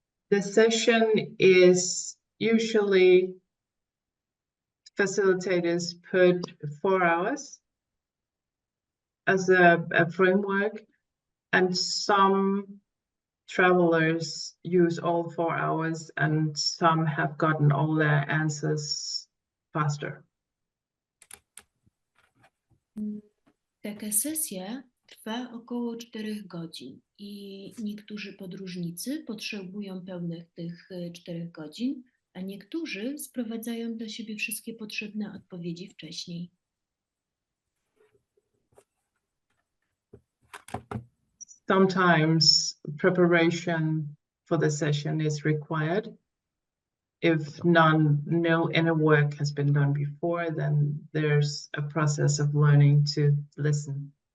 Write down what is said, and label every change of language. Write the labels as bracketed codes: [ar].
[en] The session is usually facilitators put 4 hours as a framework, and some travelers use all 4 hours, and some have gotten all their answers faster. [pl] Taka sesja trwa około 4 godzin i niektórzy podróżnicy potrzebują pełnych tych 4 godzin, a niektórzy sprowadzają do siebie wszystkie potrzebne odpowiedzi wcześniej. [en] sometimes preparation for the session is required. If no inner work has been done before, then there's a process of learning to listen